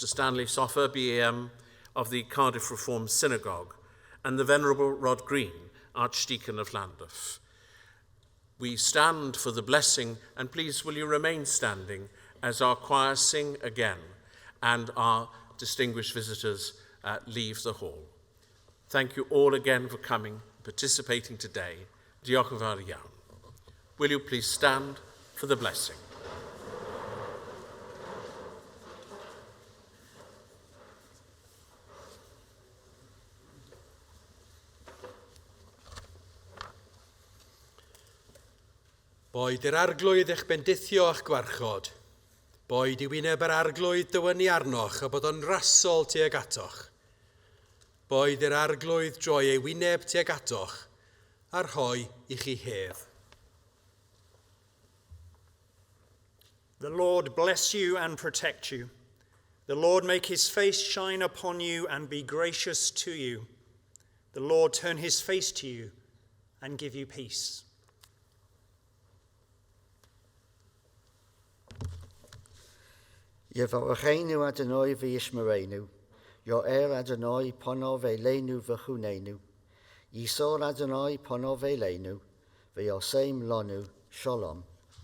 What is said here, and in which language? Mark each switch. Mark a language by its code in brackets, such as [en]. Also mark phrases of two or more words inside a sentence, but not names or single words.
[en] Stanley Soffer, BAM of the Cardiff Reformed Synagogue, and the Venerable Rod Green, Archdeacon of Llandaff. We stand for the blessing, and please will you remain standing as our choir sing again and our distinguished visitors leave the hall. Thank you all again for coming, participating today. [cy] Diolch yn fawr iawn. [en] Will you please stand for the blessing? [cy] Boed yr arglwydd eich bendithio a'ch gwarchod. Boed I wyneb yr arglwydd dywynu arnoch a bod o'n rasol tuag atoch. Boed yr arglwydd droi ei wyneb tuag atoch a'r hoi I chi hedd. [en] The Lord bless you and protect you. The Lord make his face shine upon you and be gracious to you. The Lord turn his face to you and give you peace. [he] יברכנו אדני וישמרנו יאר אדני פניו אלינו ויחננו ישא אדני פניו אלינו וישם לנו שלום.